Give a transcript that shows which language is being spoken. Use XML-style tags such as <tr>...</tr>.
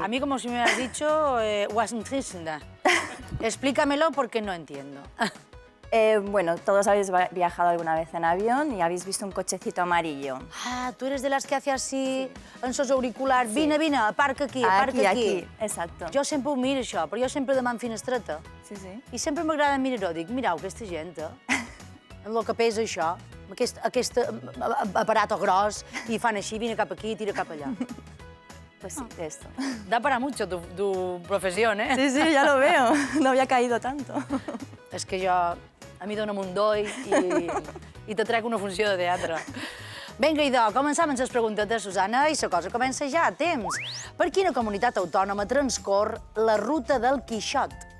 <es>A mí como si me hubieras dicho Washington. Explícamelo porque no entiendo. Bueno, todos habéis viajado alguna vez en avión y habéis visto un cochecito amarillo. Ah, tú eres de las que hace así en sos auriculars.</es> <ca>Vine,</ca> <es>aparca aquí, aparca aquí. Exacto.</es> <ca>Jo sempre ho miro, això, però jo sempre demano finestreta. Sí, sí. I sempre m'agrada mirar-ho. Dic, mireu, aquesta gent, amb el que pesa això, amb aquest aparato gros, i fan així, vine cap aquí, tira cap allà.</ca> <es>Pues sí, de esto. Da para mucho tu profesión, Sí, sí, ya lo veo. No había caído tanto.</es> <ca>És que jo, a mi dóna'm un doi i te trec una funció de teatre. Vinga, idò, començam amb les preguntetes, Susana, i la cosa comença ja a temps. Per quina comunitat autònoma transcorre la ruta del Quixot?</ca>